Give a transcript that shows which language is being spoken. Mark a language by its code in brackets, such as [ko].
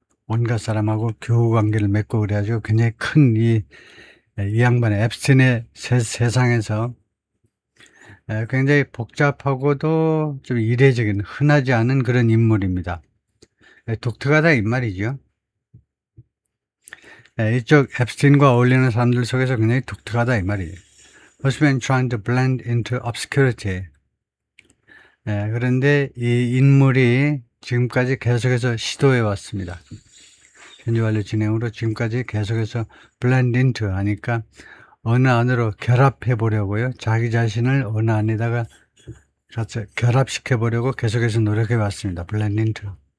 [ko] 온갖 사람하고 교우 관계를 맺고 그래가지고 굉장히 큰 이 양반의 앱스틴의 세상에서 굉장히 복잡하고도 좀 이례적인, 흔하지 않은 그런 인물입니다. 독특하다 이 말이죠. 이쪽 앱스틴과 어울리는 사람들 속에서 굉장히 독특하다 이 말이에요. [en] Has been trying to blend into obscurity. [ko] 그런데 이 인물이 지금까지 계속해서 시도해 왔습니다. 현지 완료 진행으로 지금까지 계속해서 blend into 하니까 어느 안으로 결합해 보려고요. 자기 자신을 어느 안에다가 결합시켜 보려고 계속해서 노력해 왔습니다. blend into.